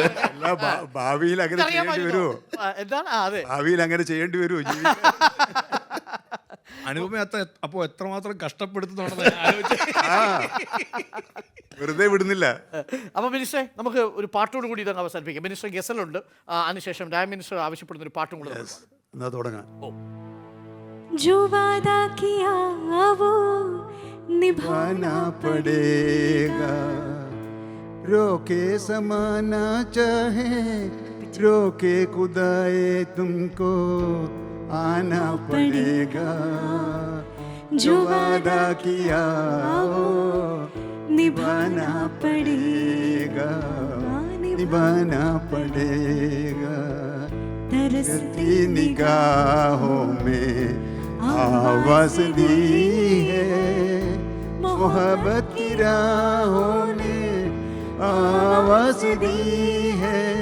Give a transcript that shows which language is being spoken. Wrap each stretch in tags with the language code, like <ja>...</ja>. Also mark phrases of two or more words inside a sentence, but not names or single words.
<ml>ഭാവിയിൽ അങ്ങനെ ചെയ്യേണ്ടി വരുമോ? ഭാവിയിൽ അങ്ങനെ ചെയ്യേണ്ടി വരുമോ? അനുപമ അപ്പോ എത്രമാത്രം കഷ്ടപ്പെടുത്തുന്നുണ്ടെന്ന് വെറുതെ വിടുന്നില്ല. അപ്പോൾ മിനിസ്റ്ററെ നമുക്ക് ഒരു പാട്ടോട് കൂടി ഇതങ്ങ് അവസാനിപ്പിക്കാം. മിനിസ്റ്റർ ഗസലുണ്ട്, അതിനുശേഷം ഡയറക്ടർ മിനിസ്റ്റർ ആവശ്യപ്പെടുന്ന ഒരു പാട്ടും കൂടെ എന്നാ തുടങ്ങാം.</ml> <hi>जो वादा किया वो निभाना पड़ेगा, रोके समाना चाहे रोके खुदाए तुमको आना पड़ेगा, जो वादा किया वो निभाना पड़ेगा, निभाना पड़ेगा, तरसती निगाहों में आवाज दी है, मोहब्बत की राहों ने आवाज दी है,</hi>